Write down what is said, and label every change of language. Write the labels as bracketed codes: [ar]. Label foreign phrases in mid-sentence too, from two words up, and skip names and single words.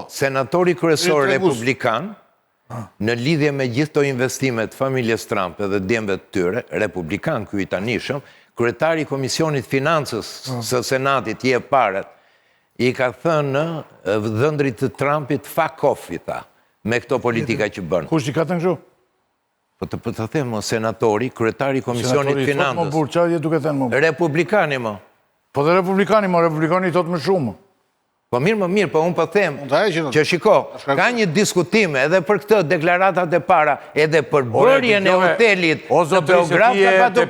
[sq] Senatori kryesor republikan, në lidhje me gjithë to investimet familjes Trump edhe djemve të tyre, republikan ky i tanishëm, kryetari i Komisionit Financës së Senatit je paret, i ka thënë dhëndrit të Trumpit [en] fuck off, [sq] i tha, me këto politika që bënë. Kush i ka thënë kështu? Po të them, senatori, kryetari i Komisionit Financës. Republikani, mo. Po dhe republikani thotë më shumë. Po mirë, po unë po them, që shiko, ka një diskutime edhe për këtë deklaratat e para, edhe për bërjen e hotelit në Beograd, ka pa të